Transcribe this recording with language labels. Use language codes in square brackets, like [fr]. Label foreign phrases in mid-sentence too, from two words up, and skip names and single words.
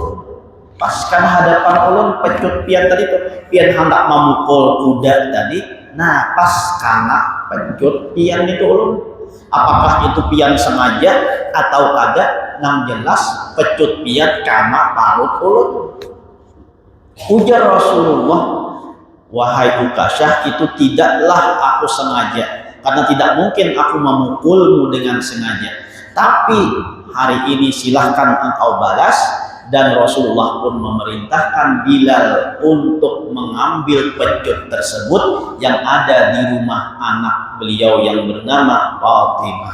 [bjn] Pas kan hadapan ulun pecut pian tadi tuh, pian hendak memukul kuda tadi, nah pas karena pecut pian itu ulun. Apakah itu pian sengaja atau kagak? Yang jelas pecut pian karena parut ulun. Ujar Rasulullah, [id] wahai Ukasyah, itu tidaklah aku sengaja, karena tidak mungkin aku memukulmu dengan sengaja. Tapi hari ini silahkan engkau balas. Dan Rasulullah pun memerintahkan Bilal untuk mengambil pecut tersebut yang ada di rumah anak beliau yang bernama Fatimah.